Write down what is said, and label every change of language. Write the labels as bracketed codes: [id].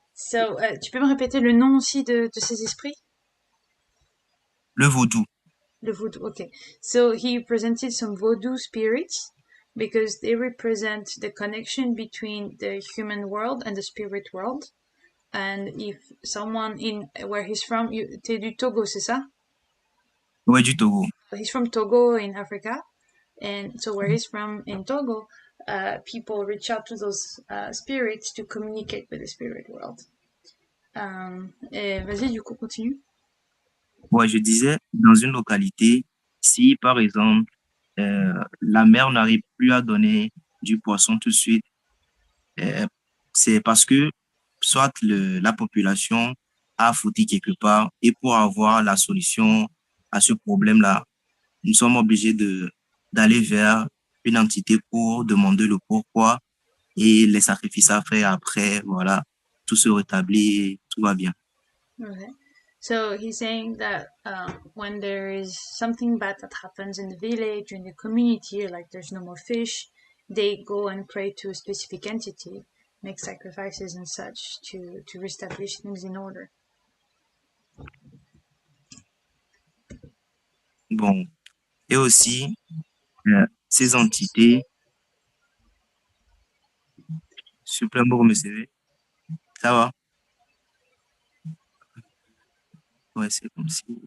[fr] Tu peux me répéter le nom aussi de ces esprits? Le vaudou. [en] Le voodoo, okay. So he presented some voodoo spirits because they represent the connection between the human world and the spirit world. And if someone where he's from, [fr] t'es du Togo, c'est ça? Ouais, du Togo. [en] He's from Togo in Africa. And so where he's from in Togo, people reach out to those spirits to communicate with the spirit world. [fr] Vas-y, du coup, continue. Ouais, je disais, dans une localité, si par exemple, la mer n'arrive plus à donner du poisson tout de suite, c'est parce que soit la population a foutu quelque part et pour avoir la solution à ce problème-là, nous sommes obligés d'aller vers une entité pour demander le pourquoi et les sacrifices à faire après, voilà, tout se rétablit, tout va bien. [en] Okay. So he's saying that when there is something bad that happens in the village, in the community, like there's no more fish, they go and pray to a specific entity, make sacrifices and such to reestablish things in order. [fr] Bon, et aussi, ces entités, s'il vous plaît, vous me savez, ça va? Ouais, c'est comme si.